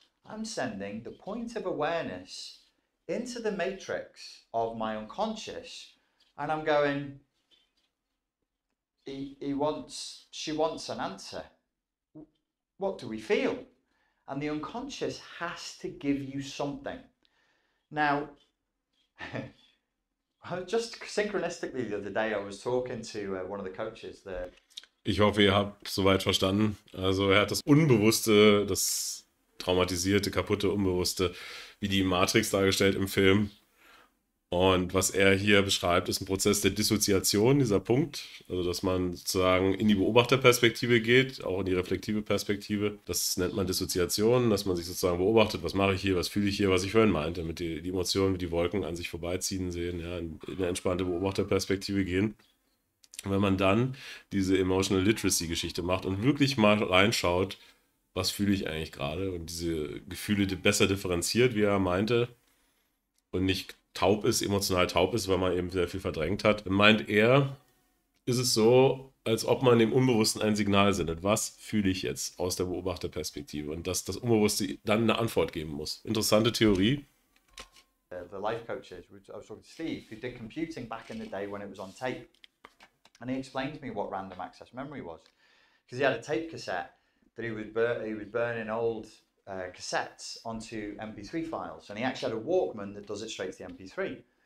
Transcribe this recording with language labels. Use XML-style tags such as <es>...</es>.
<en>I'm sending the point of awareness into the matrix of my unconscious, and I'm going, she wants an answer. What do we feel? And the unconscious has to give you something. Now, just synchronistically the other day, I was talking to one of the coaches there.</en> <de>Ich hoffe, ihr habt soweit verstanden. Also er hat das Unbewusste, das traumatisierte, kaputte Unbewusste, wie die Matrix dargestellt im Film. Und was er hier beschreibt, ist ein Prozess der Dissoziation, dieser Punkt. Also, dass man sozusagen in die Beobachterperspektive geht, auch in die reflektive Perspektive. Das nennt man Dissoziation, dass man sich sozusagen beobachtet, was mache ich hier, was fühle ich hier, was ich vorhin meinte, mit die Emotionen, wie die Wolken an sich vorbeiziehen sehen, ja, in eine entspannte Beobachterperspektive gehen. Und wenn man dann diese Emotional Literacy-Geschichte macht und wirklich mal reinschaut, was fühle ich eigentlich gerade und diese Gefühle besser differenziert, wie er meinte, und nicht taub ist, emotional taub ist, weil man eben sehr viel verdrängt hat, meint er, ist es so, als ob man dem Unbewussten ein Signal sendet. Was fühle ich jetzt aus der Beobachterperspektive? Und dass das Unbewusste dann eine Antwort geben muss. Interessante Theorie.</de> <en>The life coaches, I was talking to Steve, who did computing back in the day when it was on tape. And he explained to me what random access memory was. because he had a tape cassette that he was burning old cassettes onto MP3 files, and he actually had a Walkman that does it straight to the MP3.</en>